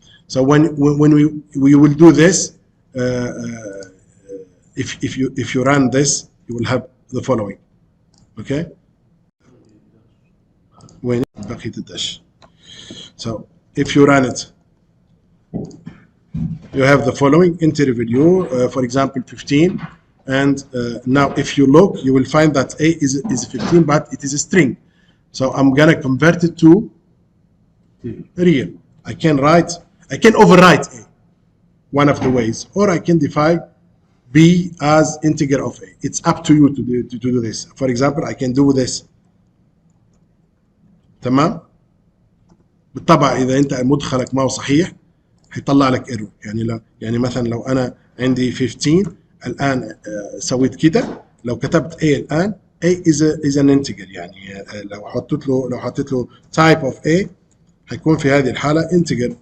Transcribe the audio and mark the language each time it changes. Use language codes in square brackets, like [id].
[en] So when we will do this, if you run this, you will have the following. Okay, [ar] وين بقية الدش. [en] So if you run it, you have the following enter value, for example 15, and now if you look, you will find that a is 15, but it is a string. So I'm gonna convert it to real. I can overwrite a, one of the ways, or I can define b as integer of a. It's up to you to do this. For example, I can do this. [ar] تمام. بالطبع اذا انت مدخلك ما هو صحيح هيطلع لك ايرور. يعني مثلا لو انا عندي 15 الان سويت كده، لو كتبت a الان [en] a is an integer، [ar] يعني لو حطيت له type of a هيكون في هذه الحاله integer.